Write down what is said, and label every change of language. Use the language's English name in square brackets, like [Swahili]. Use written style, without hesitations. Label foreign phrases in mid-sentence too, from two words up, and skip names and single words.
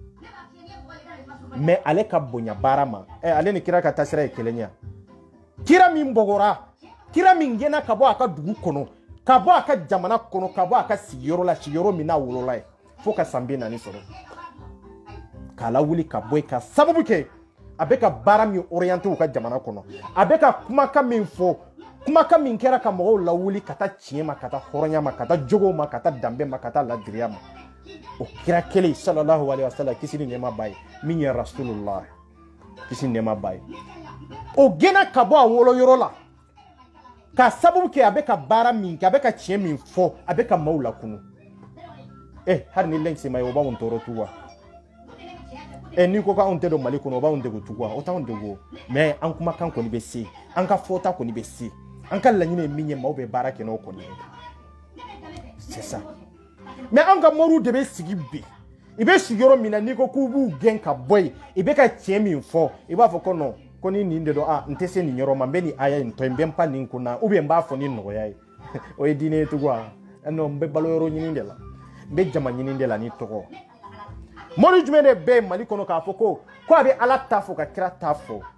[Bambara] mais ale ka bonya baara ma ale ni kira ka tasira ye kelen ya kira min bɔgɔra kira min gɛnna ka bɔ a ka dugu kɔnɔ ka bɔ a ka jamana kɔnɔ ka bɔ a ka sigiyɔrɔ la sigiyɔrɔ min n'a wolola ye fo ka san 40 sɔrɔ k'a la wuli ka bɔ yen ka sababu kɛ a bɛ ka baara min orienté u ka jamana kɔnɔ a bɛ ka kumakan min fɔ kumakan min kɛra ka mɔgɔw lawuli ka taa tiɲɛ ma ka taa hɔrɔnya ma ka taa jogo ma ka taa danbe ma ka taa ladiriya ma o kira kelen [Arabic] صلى الله عليه وسلم [Bambara] kisi ni nɛɛma b'a ye min ye rasulullah kisi ni nɛɛma b'a ye o gɛnna ka bɔ a woloyɔrɔ la ka sababu kɛ a bɛ ka baara min kɛ a bɛ ka tiɲɛ min fɔ a bɛ ka maaw lakunu hali ni lɛnsi ma ye o b'anw tɔɔrɔ tu wa n'i ko k'anw tɛ don Mali kɔnɔ o b'anw degun tu wa o t'anw degun mais an kumakan kɔni bɛ se an ka fɔta kɔni bɛ se an ka laɲini ye min ye maaw bɛ baara kɛ n'o kɔni ye [French] c'est ça mais [Bambara] an ka moriw de bɛ sigi bi i bɛ sigiyɔrɔ min na n'i ko k'u b'u gɛn ka bɔ yen i bɛ ka tiɲɛ min fɔ i b'a fɔ ko non ko ni nin de don n tɛ se nin yɔrɔ ma n bɛ nin aya in tɔ n bɛ n pan nin kunna [French] ou bien [Bambara] n b'a fɔ ni nɔgɔya ye o ye diinɛ ye tugun wa non n bɛ balo yɔrɔ ɲini de la n bɛ jama ɲini de la ni tɔgɔ mori jumɛn de bɛ Mali kɔnɔ k'a fɔ ko a bɛ ala ta fɔ ka kira ta fɔ